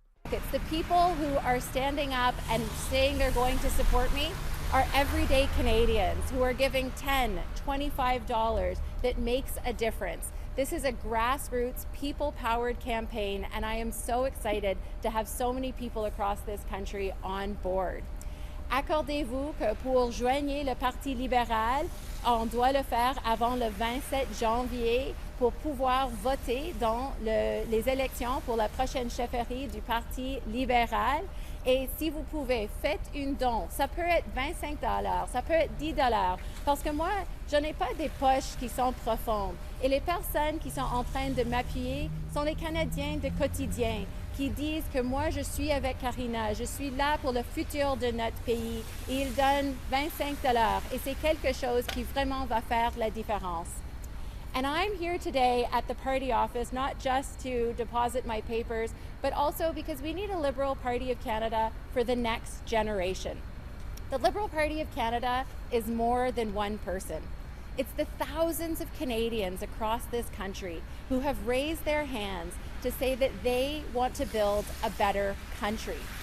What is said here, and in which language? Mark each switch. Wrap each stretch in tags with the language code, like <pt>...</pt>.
<en>It's the people who are standing up and saying they're going to support me are everyday Canadians who are giving $10, $25 that makes a difference. This is a grassroots, people-powered campaign, and I am so excited to have so many people across this country on board.</en> <fr>Accordez-vous que pour joindre le Parti libéral, on doit le faire avant le 27 janvier pour pouvoir voter dans les élections pour la prochaine chefferie du Parti libéral. Et si vous pouvez, faites une don. Ça peut être 25 $, ça peut être 10 $. Parce que moi, je n'ai pas des poches qui sont profondes. Et les personnes qui sont en train de m'appuyer sont les Canadiens de quotidien qui disent que moi, je suis avec Karina, je suis là pour le futur de notre pays. Et ils donnent 25 $. Et c'est quelque chose qui vraiment va faire la différence.</fr> <en>And I'm here today at the party office, not just to deposit my papers, but also because we need a Liberal Party of Canada for the next generation. The Liberal Party of Canada is more than one person. It's the thousands of Canadians across this country who have raised their hands to say that they want to build a better country.</en>